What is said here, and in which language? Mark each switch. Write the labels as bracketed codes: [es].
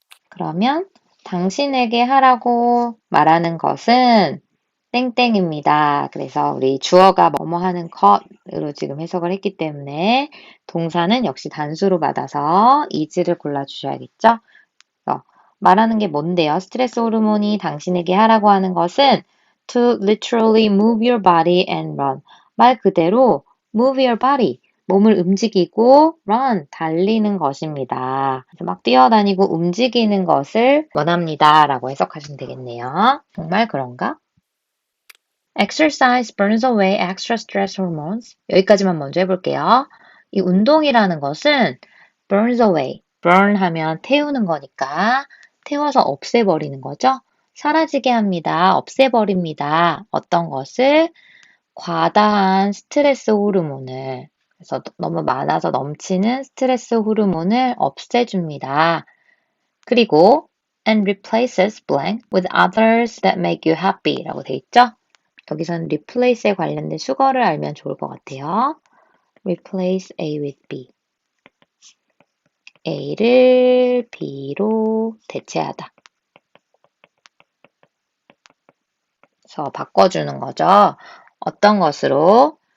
[ko] 그러면 당신에게 하라고 말하는 것은 땡땡입니다. 그래서 우리 주어가 뭐뭐 하는 것으로 지금 해석을 했기 때문에 동사는 역시 단수로 받아서 is를 골라주셔야겠죠? 말하는 게 뭔데요? 스트레스 호르몬이 당신에게 하라고 하는 것은 [en] to literally move your body and run. [ko] 말 그대로 [en] move your body. [ko] 몸을 움직이고 run, 달리는 것입니다. 그래서 막 뛰어다니고 움직이는 것을 원합니다. 라고 해석하시면 되겠네요. 정말 그런가? [en] Exercise burns away extra stress hormones. [ko] 여기까지만 먼저 해볼게요. 이 운동이라는 것은 [en] burns away. [ko] burn 하면 태우는 거니까 태워서 없애버리는 거죠. 사라지게 합니다. 없애버립니다. 어떤 것을? 과다한 스트레스 호르몬을. 그래서 너무 많아서 넘치는 스트레스 호르몬을 없애줍니다. 그리고 [en] and replaces blank with others that make you happy [ko] 라고 돼 있죠. 여기서는 replace에 관련된 수거를 알면 좋을 것 같아요. [en] replace A with B. [ko] A를 B로 대체하다. 그래서 바꿔주는 거죠. 어떤 것으로?